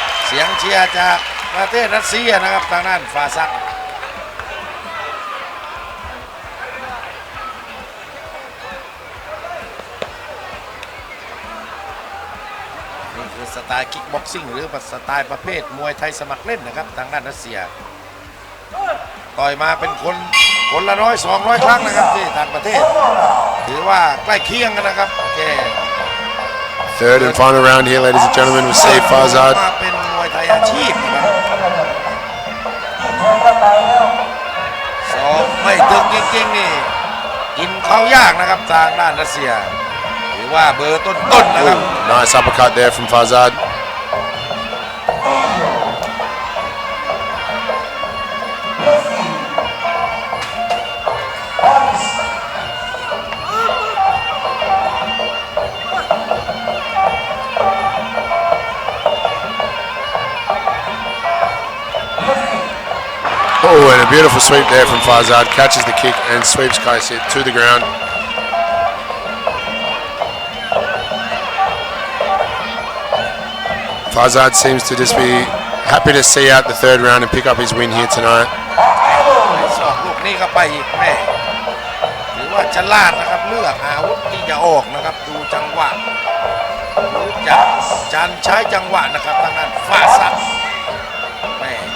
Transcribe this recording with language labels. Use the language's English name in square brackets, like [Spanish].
[Thai] อย่างเรียกเสียงเชียร์จากประเทศรัสเซียนะครับทางด้านฟาซักนี่คือสไตล์คิกบ็อกซิ่งหรือสไตล์ประเภทมวยไทยสมัครเล่นนะครับทางด้านรัสเซียต่อยมาเป็นคนละ100-200 ครั้งนะครับที่ต่างประเทศถือว่าใกล้เคียงกันนะครับแก [English] Third and final round here, ladies and gentlemen, with Saif Farzad. [Thai] มาเป็นมวยไทยอาชีพนะครับสอบไม่ถึงจริงๆนี่กินเขายากนะครับทางด้านรัสเซียถือว่าเบอร์ต้นๆนะครับ [English] Nice uppercut there from Farzad. Oh, and a beautiful sweep there from Farzad. Catches the kick and sweeps Kayasit to the ground. Farzad seems to just be happy to see out the third round and pick up his win here tonight. [Thai] สองลูกนี้ก็ไปอีกแม่ถือว่าฉลาดนะครับเลือกอาวุธที่จะออกนะครับดูจังหวะรู้จักการใช้จังหวะนะครับทางด้านฟาซักแม่